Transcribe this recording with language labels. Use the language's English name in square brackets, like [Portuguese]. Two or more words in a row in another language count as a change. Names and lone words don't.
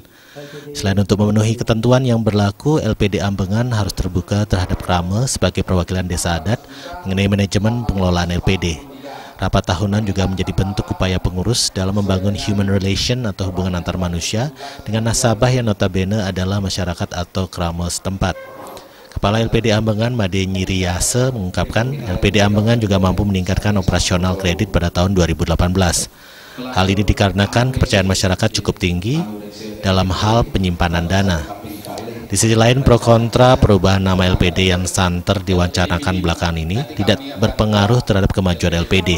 [Indonesian] Selain untuk memenuhi ketentuan yang berlaku, LPD Ambengan harus terbuka terhadap Krame sebagai perwakilan desa adat mengenai manajemen pengelolaan LPD. Rapat tahunan juga menjadi bentuk upaya pengurus dalam membangun [English] human relation [Indonesian] atau hubungan antar manusia dengan nasabah yang notabene adalah masyarakat atau Krame setempat. Kepala LPD Ambengan, Made Nyiriyase, mengungkapkan LPD Ambengan juga mampu meningkatkan operasional kredit pada tahun 2018. Hal ini dikarenakan kepercayaan masyarakat cukup tinggi dalam hal penyimpanan dana. Di sisi lain, pro kontra perubahan nama LPD yang santer diwacanakan belakangan ini tidak berpengaruh terhadap kemajuan LPD.